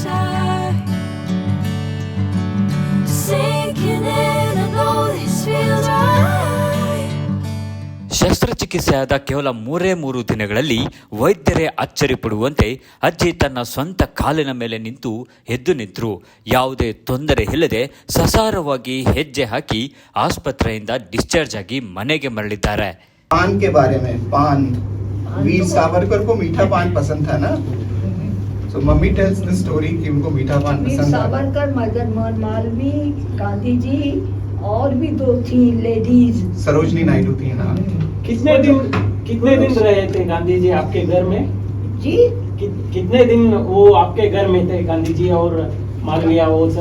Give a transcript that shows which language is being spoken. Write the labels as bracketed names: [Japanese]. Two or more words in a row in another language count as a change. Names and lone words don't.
[Kannada] ಶಸ್ತ್ರಚಿಕಿತ್ಸೆಯಾದ ಕೇವಲ 3 ದಿನಗಳಲ್ಲಿ ವೈದ್ಯರೇ ಅಚ್ಚರಿ ಪಡುವಂತೆ ಅಜ್ಜಿ ತನ್ನ ಸ್ವಂತ ಕಾಲಿನ ಮೇಲೆ ನಿಂತು ಎದ್ದು ನಿಂತರು. ಯಾವುದೇ ತೊಂದರೆ ಇಲ್ಲದೆ ಸಸಾರವಾಗಿ ಹೆಜ್ಜೆ ಹಾಕಿ ಆಸ್ಪತ್ರೆಯಿಂದ ಡಿಸ್ಚಾರ್ಜ್ ಆಗಿ ಮನೆಗೆ ಮರಳಿದ್ದಾರೆ. [Hindi] पान के बारे में, पान, वीर सावरकर को मीठा पान पसंद था ना, so मम्मी [English] tells the story [Hindi] कि उनको मीठा पान पसंद था. सावरकर, मदन मोहन मालवीय, गांधी जी और भी 2 थी लेडीज. सरोजनी नायडू थी ना. कितने दिन रहे थे गांधी जी आपके घर में जी? कितने दिन वो आपके घर में थे, गांधी जी और मालवीय वो सब?